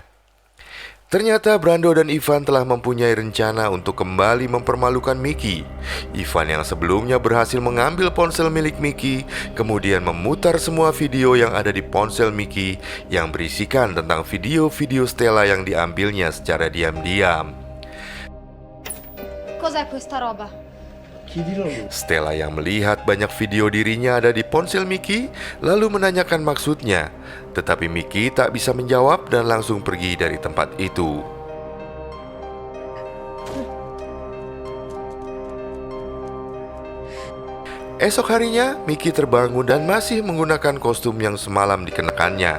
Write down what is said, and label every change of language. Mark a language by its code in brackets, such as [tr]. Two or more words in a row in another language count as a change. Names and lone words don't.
[id] Ternyata Brando dan Ivan telah mempunyai rencana untuk kembali mempermalukan Mickey. Ivan yang sebelumnya berhasil mengambil ponsel milik Mickey, kemudian memutar semua video yang ada di ponsel Mickey yang berisikan tentang video-video Stella yang diambilnya secara diam-diam. [it] Cos'è questa roba? [id] Stella yang melihat banyak video dirinya ada di ponsel Mickey lalu menanyakan maksudnya. Tetapi Mickey tak bisa menjawab dan langsung pergi dari tempat itu. Esok harinya, Mickey terbangun dan masih menggunakan kostum yang semalam dikenakannya.